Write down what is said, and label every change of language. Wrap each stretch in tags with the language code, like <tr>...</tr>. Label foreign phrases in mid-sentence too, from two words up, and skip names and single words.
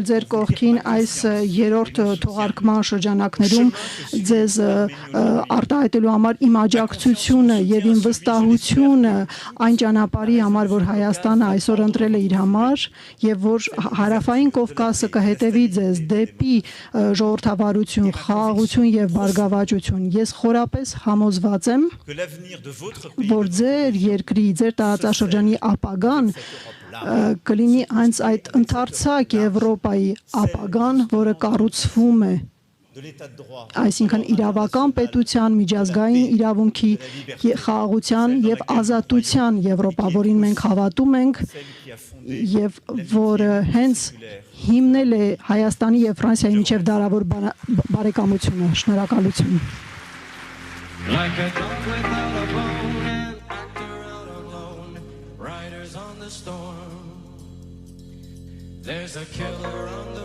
<hy>ձեր կողքին այս երրորդ թողարկման շրջանակներում, ձեզ արտահայտելու համար իմ աջակցությունը եւ իմ վստահությունը այն ճանապարհի համար, որ Հայաստանը այսօր ընտրել է իր համար եւ որ Հարավային Կովկասը կհետևի ձեզ դեպի ժողովրդավարություն, խաղաղություն եւ բարգավաճություն։ Ես խորապես համոզված եմ,</hy> <fr>que l'avenir de votre pays</fr> <hy>որ ձեր երկրի, ձեր տարածաշրջանի ապագան կլինի հենց այդ ընդարձակ Եվրոպայի ապագան, որը կառուցվում է,</hy> <fr>de l'état de droit,</fr> <hy>այսինքն իրավական պետության, միջազգային իրավունքի, խաղաղության եւ ազատության Եվրոպա, որին մենք հավատում ենք եւ որը հենց հիմնել է Հայաստանի եւ Ֆրանսիայի միջև դարավոր բարեկամությունը։ Շնորհակալություն։</hy> <en>Like a dog without a bone, an actor out alone, riders on the storm. There's a killer on the</en>